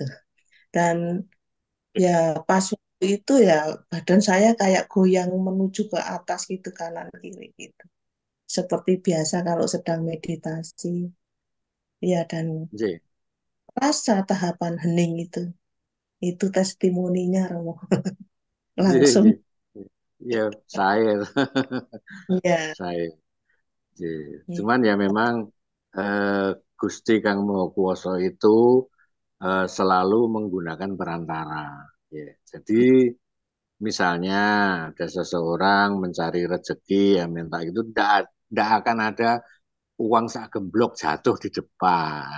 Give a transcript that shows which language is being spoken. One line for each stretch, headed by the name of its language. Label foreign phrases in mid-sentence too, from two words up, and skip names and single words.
Indonesian: Dan ya pas waktu itu ya badan saya kayak goyang menuju ke atas gitu kanan kiri gitu. Seperti biasa kalau sedang meditasi. Ya dan Nggih. rasa tahapan hening itu. Itu testimoninya Romo. Nggih, Langsung nggih. Ya, saya. ya. Saya. Nggih. Ya. Cuman ya memang eh,
Javanese: Gusti Kang Maha Kuwasa
Indonesian: itu selalu menggunakan perantara. Ya. Jadi misalnya ada seseorang mencari rezeki yang minta itu tidak akan ada uang
Javanese: sak gemblok
Indonesian: jatuh di depan.